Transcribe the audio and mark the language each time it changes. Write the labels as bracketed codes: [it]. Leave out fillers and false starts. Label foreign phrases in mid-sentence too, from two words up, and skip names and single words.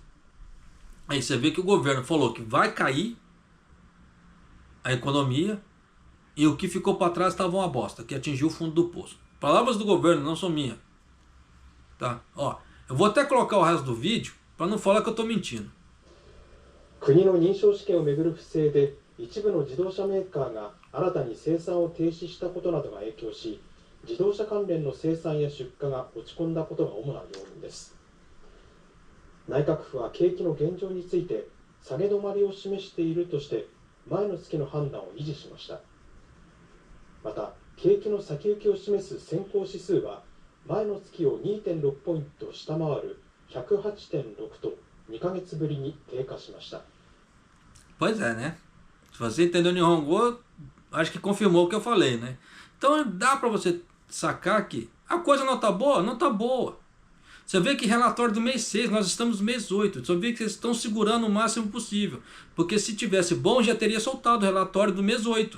[pt] Aí você vê que o governo falou que vai cair a economia e o que ficou para trás estava uma bosta, que atingiu o fundo do poço. Palavras do governo, não são minhas. Tá? Ó, eu vou até colocar o resto do vídeo para não falar que eu estou mentindo. [ja] 国の認証試験をめぐる不正で一部の自動車メーカーが新たに生産を停止したことなどが影響し、自動車関連の生産や出荷が落ち込んだことが主な要因です。内閣府は景気の現状について下げ止まりを示しているとして前の月の判断を維持しました。また景気の先行きを示す先行指数は前の月を 2.6 ポイント下回る 108.6 と2ヶ月ぶりに低下しました。 [pt] Pois é, né? Se você entendeu Nihongo, acho que confirmou o que eu falei, né? Então dá para você sacar que a coisa não tá boa? Não tá boa. Você vê que relatório do mês 6, nós estamos no mês 8. Você vê que eles estão segurando o máximo possível. Porque se tivesse bom, já teria soltado o relatório do mês 8.